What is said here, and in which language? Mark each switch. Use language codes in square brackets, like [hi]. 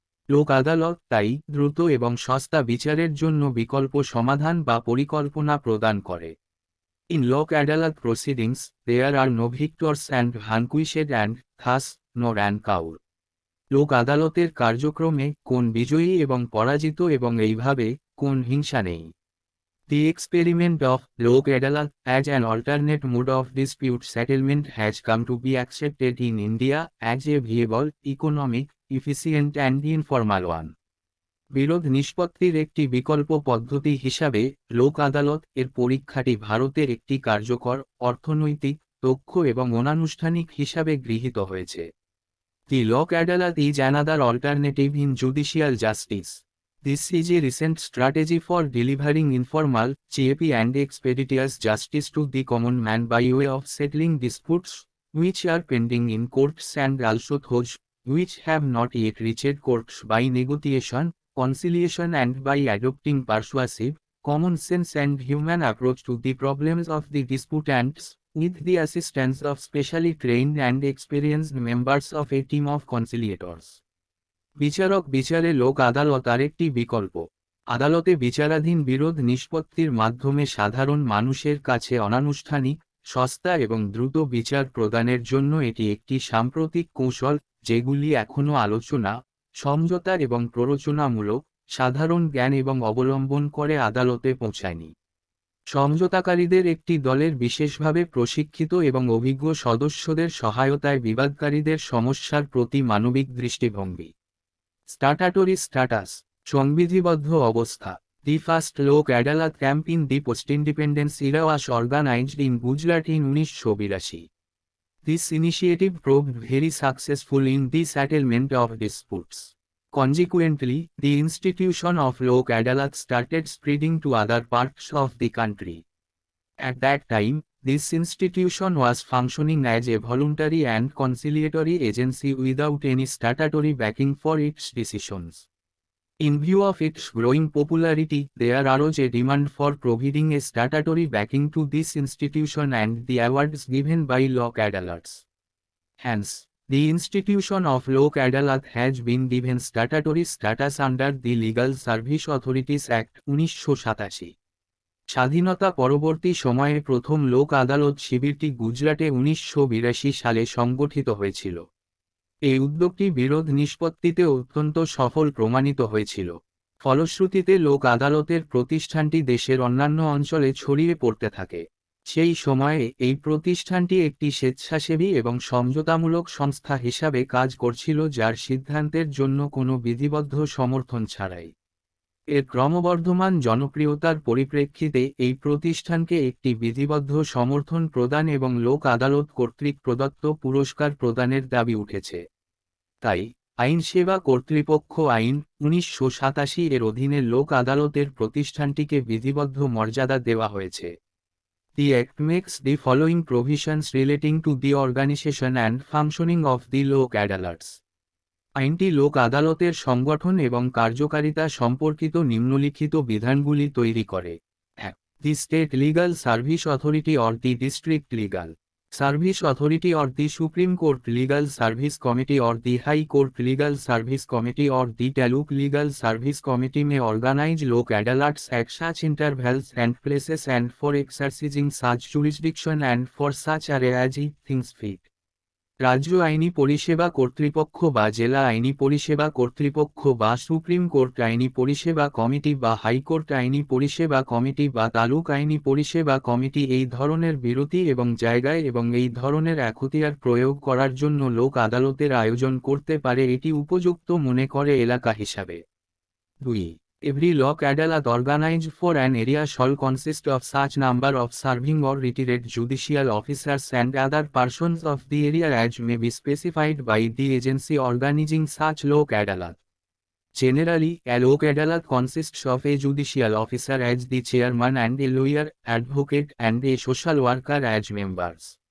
[bn] লোক আদালত তাই দ্রুত এবং সস্তা বিচারের জন্য বিকল্প সমাধান বা পরিকল্পনা প্রদান করে। [en] In Lok Adalat proceedings there are no victors and vanquished and thus no rancour. [bn] লোক আদালতের কার্যক্রমে কোন বিজয়ী এবং পরাজিত এবং এইভাবে কোন হিংসা নেই। [en] The experiment of Lok Adalat as an alternate mode of dispute settlement has come to be accepted in India as a viable, economic, efficient and informal one. [bn] বিরোধ নিষ্পত্তির একটি বিকল্প পদ্ধতি হিসাবে লোক আদালত এর পরীক্ষাটি ভারতের একটি কার্যকর, অর্থনৈতিক, দক্ষ এবং অনানুষ্ঠানিক হিসাবে গৃহীত হয়েছে। [en] The Lok Adalat is another alternative in judicial justice. This is a recent strategy for delivering informal, cheap and expeditious justice to the common man by way of settling disputes, which are pending in courts and also those which have not yet reached courts by negotiation, conciliation and by adopting persuasive, common sense and human approach to the problems of the disputants, with the assistance of specially trained and experienced members of a team of conciliators. [bn] বিচারক বিচারে লোক আদালত আরেকটি বিকল্প। আদালতে বিচারাধীন বিরোধ নিষ্পত্তির মাধ্যমে সাধারণ মানুষের কাছে অনানুষ্ঠানিক, সস্তা এবং দ্রুত বিচার প্রদানের জন্য এটি একটি সাম্প্রতিক কৌশল, যেগুলি এখনও আলোচনা, সমঝোতার এবং প্ররোচনামূলক, সাধারণ জ্ঞান এবং অবলম্বন করে আদালতে পৌঁছায়নি। সমঝোতাকারীদের একটি দলের বিশেষভাবে প্রশিক্ষিত এবং অভিজ্ঞ সদস্যদের সহায়তায় বিবাদকারীদের সমস্যার প্রতি মানবিক দৃষ্টিভঙ্গি। [en] statutory status, [bn] সংবিধিবদ্ধ অবস্থা। [en] The first Lok Adalat camp in the post-independence era was organized in Gujarat in 1982. This initiative proved very successful in the settlement of disputes. Consequently, the institution of Lok Adalat started spreading to other parts of the country. At that time, this institution was functioning as a voluntary and conciliatory agency without any statutory backing for its decisions. In view of its growing popularity, there arose a demand for providing a statutory backing to this institution and the awards given by Lok Adalats. Hence, the institution of Lok Adalat has been given statutory status under the Legal Service Authorities Act 1987. [bn] স্বাধীনতা পরবর্তী সময়ে প্রথম লোক আদালত শিবিরটি গুজরাটে 1982 সালে সংগঠিত হয়েছিল। এই উদ্যোগটি বিরোধ নিষ্পত্তিতে অত্যন্ত সফল প্রমাণিত হয়েছিল। ফলশ্রুতিতে লোক আদালতের প্রতিষ্ঠানটি দেশের অন্যান্য অঞ্চলে ছড়িয়ে পড়তে থাকে। সেই সময়ে এই প্রতিষ্ঠানটি একটি স্বেচ্ছাসেবী এবং সমঝোতামূলক সংস্থা হিসাবে কাজ করছিল, যার সিদ্ধান্তের জন্য কোনো বিধিবদ্ধ সমর্থন ছাড়াই। এর ক্রমবর্ধমান জনপ্রিয়তার পরিপ্রেক্ষিতে এই প্রতিষ্ঠানকে একটি বিধিবদ্ধ সমর্থন প্রদান এবং লোক আদালত কর্তৃক প্রদত্ত পুরস্কার প্রদানের দাবি উঠেছে। তাই, আইন সেবা কর্তৃপক্ষ আইন 1987 এর অধীনে লোক আদালতের প্রতিষ্ঠানটিকে বিধিবদ্ধ মর্যাদা দেওয়া হয়েছে। [en] The Act makes the following provisions relating to the organization and functioning of the Lok Adalats. [bn] আইনটি লোক আদালতের সংগঠন এবং কার্যকারিতা সম্পর্কিত নিম্নলিখিত বিধানগুলি তৈরি করে। [en] 1. The State Legal Service Authority or the District Legal Service Authority or the Supreme Court Legal Service Committee or the High Court Legal Service Committee or the Taluk Legal Service Committee may organize Lok Adalats at such intervals and places and for exercising such jurisdiction and for such area as it thinks fit. [bn] রাজ্য আইনি পরিষেবা কর্তৃপক্ষ বা জেলা আইনি পরিষেবা কর্তৃপক্ষ বা সুপ্রিম কোর্ট আইনি পরিষেবা কমিটি বা হাইকোর্ট আইনি পরিষেবা কমিটি বা তালুক আইনি পরিষেবা কমিটি এই ধরনের বিরতি এবং জায়গায় এবং এই ধরনের এখতিয়ার প্রয়োগ করার জন্য লোক আদালতের আয়োজন করতে পারে এটি উপযুক্ত মনে করে এলাকা হিসাবে। [en] 2. Every Lok Adalat organized for an area shall consist of such number of serving or retired judicial officers and other persons of the area as may be specified by the agency organizing such Lok Adalat. Generally, a Lok Adalat consists of a judicial officer as the chairman and a lawyer, advocate and a social worker as members.